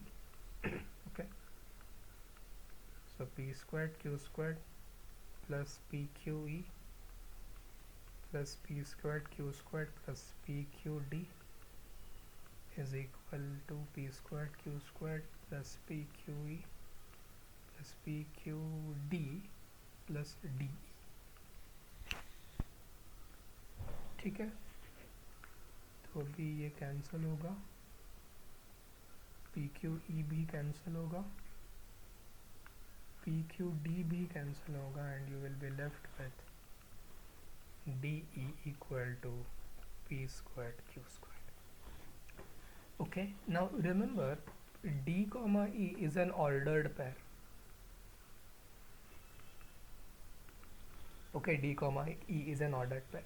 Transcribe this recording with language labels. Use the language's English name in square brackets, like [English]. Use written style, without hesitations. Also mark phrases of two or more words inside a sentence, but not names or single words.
[English] Okay, so p squared q squared plus pqe plus p squared q squared plus pqd is equal to p squared q squared plus pqe plus pqd plus de. [Hindi] ठीक है, तो अभी ये कैंसिल होगा, pqe भी कैंसिल होगा, pqd भी कैंसिल होगा, [English] and you will be left with de equal to p squared q squared. Okay, now remember d comma e is an ordered pair. Okay, d comma e is an ordered pair.